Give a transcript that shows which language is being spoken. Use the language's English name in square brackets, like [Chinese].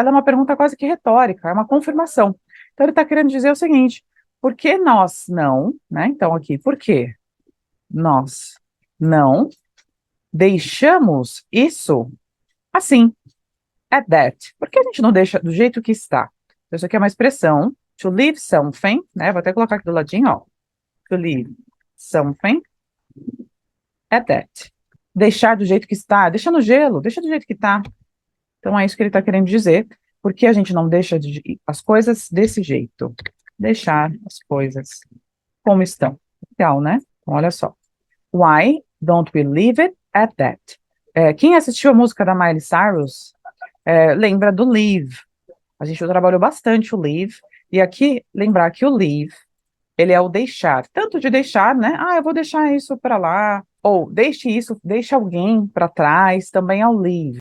[Portuguese] Ela é uma pergunta quase que retórica, é uma confirmação. Então ele está querendo dizer o seguinte: por que nós não, né? Então aqui, por que nós não deixamos isso assim? [English] At that. [Portuguese] Por que a gente não deixa do jeito que está? Isso aqui é uma expressão, [English] to leave something, [Portuguese] né? Vou até colocar aqui do ladinho, ó. [English] To leave something at that. [Portuguese] Deixar do jeito que está, deixa no gelo, deixa do jeito que está. Então é isso que ele está querendo dizer. Por que a gente não deixa as coisas desse jeito? Deixar as coisas como estão. Legal, né? Então, olha só. [English] Why don't we leave it at that? [Portuguese] Quem assistiu a música da Miley Cyrus lembra do leave. A gente trabalhou bastante o leave. E aqui, lembrar que o leave, ele é o deixar. Tanto de deixar, né? Eu vou deixar isso para lá. Ou deixe isso, deixe alguém para trás, também é o leave.